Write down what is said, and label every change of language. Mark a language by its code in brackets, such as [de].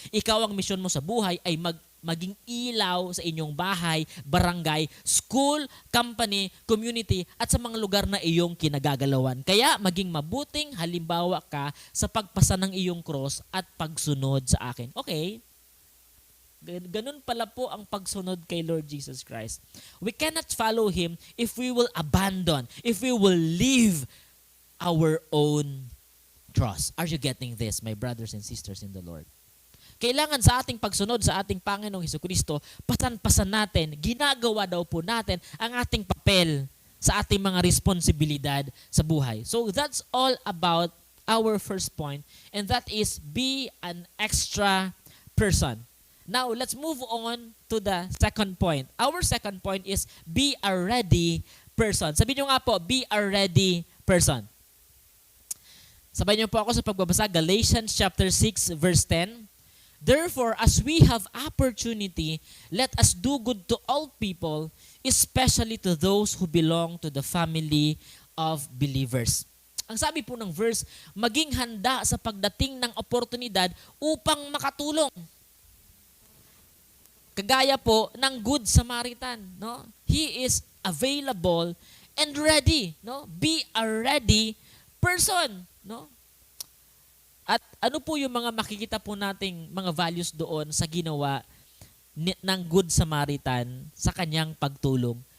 [tl] Ikaw, ang mission mo sa buhay ay maging ilaw sa inyong bahay, barangay, school, company, community, at sa mga lugar na iyong kinagagalawan. Kaya maging mabuting halimbawa ka sa pagpasa ng iyong cross at pagsunod sa akin. Okay? Ganun pala po ang pagsunod kay Lord Jesus Christ. [en] We cannot follow Him if we will abandon, if we will leave our own cross. Are you getting this, my brothers and sisters in the Lord? [tl] Kailangan sa ating pagsunod sa ating Panginoong Hesukristo, pasan-pasan natin, ginagawa daw po natin ang ating papel sa ating mga responsibilidad sa buhay. [en] So that's all about our first point, and that is be an extra person. Now, let's move on to the second point. Our second point is be a ready person. [tl] Sabihin nyo nga po, [en] be a ready person. [tl] Sabayan niyo po ako sa pagbabasa, Galatians chapter 6 verse 10. [en] Therefore, as we have opportunity, let us do good to all people, especially to those who belong to the family of believers. [tl] Ang sabi po ng verse, maging handa sa pagdating ng oportunidad upang makatulong. Kagaya po ng Good Samaritan, no? [en] He is available and ready, no? Be a ready person, no? [tl] At ano po yung mga makikita po nating mga values doon sa ginawa ng Good Samaritan sa kanyang pagtulong?